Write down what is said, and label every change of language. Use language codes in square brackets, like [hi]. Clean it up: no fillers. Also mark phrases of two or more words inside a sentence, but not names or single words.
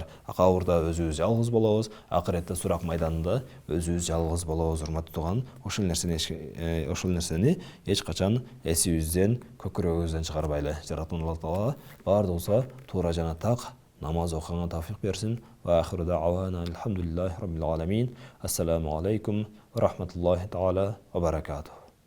[ky] Кабырда өзүбүз жалгыз болобуз, акыретте сурак майданында өзүбүз жалгыз болобуз, урматтуу тууган. Ошол нерсени эч качан эсибизден, көкүрөгүбүздөн чыгарбайлы. Жараткан Алла Таала баардыгыбызга туура жана так намаз окуганга тавфик берсин. [ar] وآخر دعوانا الحمد لله رب العالمين. السلام عليكم ورحمة الله تعالى وبركاته.